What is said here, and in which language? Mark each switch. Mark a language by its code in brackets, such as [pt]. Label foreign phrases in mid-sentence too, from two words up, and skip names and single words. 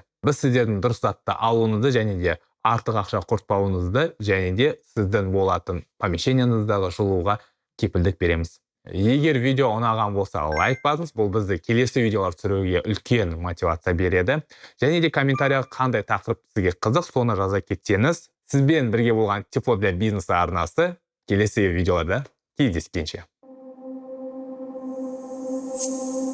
[kk] Біз сіздердің дұрыс затты алуыңызды және де артық ақша құртпауыңызды және де сіздің болатын помещениеңіздағы жылуға кепілдік береміз. Егер видео ұнаған болса, лайк басыңыз, бұл бізді келесі видеолар түсіруге үлкен мотивация береді. Және де комментарияға қандай тақырып сізге қызық, соны жаза кетсеңіз, сізбен бірге болған Тепло для бизнеса арнасы келесі видеоларда кездескенше.